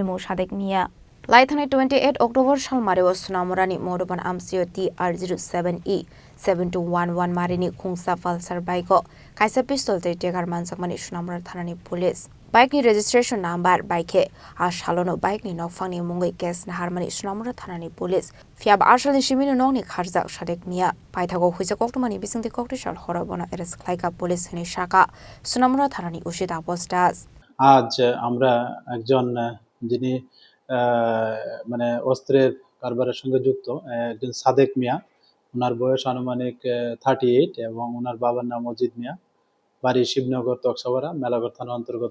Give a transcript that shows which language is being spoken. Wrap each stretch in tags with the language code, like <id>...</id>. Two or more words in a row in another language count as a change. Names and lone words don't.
<trp>Sadek Laithani 28 October Shalmareo Sonamura ni Madhuban Amchaio TR07E 7211 marini khungsa falsar bike kaisa pistol tei Deger Manjakmani Sonamura Thanani police bike ni</trp> <en>registration number</en> <trp>bike ashalono bike ni nokfangni mungoi case naharmani Sonamura Thanani police fiab ashalni shimini nongni kharjak Sadek Paithago huisa koktomani bisingti koktisal horabona arrest Khlaikha police ni shaka Sonamura Thanani ushida postas</trp> <bn>আজ আমরা একজন যিনি মানে অস্ত্রের কারবারের সঙ্গে যুক্ত একজন সাদেক মিয়া, ওনার বয়স আনুমানিক 38 এবং ওনার বাবার নাম অজিত মিয়া, বাড়ি শিবনগর তকসাপাড়া মেলাঘর থানা অন্তর্গত।</bn>